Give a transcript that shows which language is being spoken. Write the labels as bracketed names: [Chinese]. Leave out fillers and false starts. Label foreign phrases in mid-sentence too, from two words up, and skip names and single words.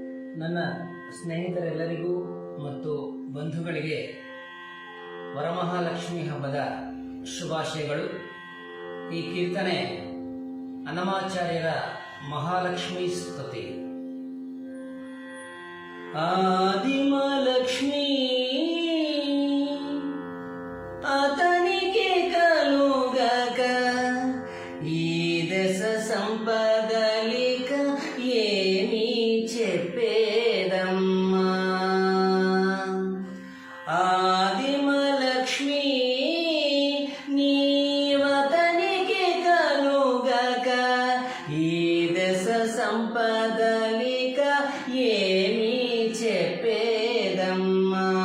[Kannada] ನನ್ನ ಸ್ನೇಹಿತರೆಲ್ಲರಿಗೂ ಮತ್ತು ಬಂಧುಗಳಿಗೆ ವರಮಹಾಲಕ್ಷ್ಮಿ ಹಬ್ಬದ ಶುಭಾಶಯಗಳು. ಈ ಕೀರ್ತನೆ ಅನ್ನಮಾಚಾರ್ಯರ ಮಹಾಲಕ್ಷ್ಮೀ ಸ್ತುತಿ. [Telugu] ಆದಿಮಲಕ್ಷ್ಮೀ అతనికి కలుగక ఈ దశ సంపదలిక ఏమి చెప్పేదమ్మా. ఆదిమలక్ష్మీ నీవతనికి కలుగక ఈ దశ సంపదలిక ఏమి చెప్పేదమ్మా.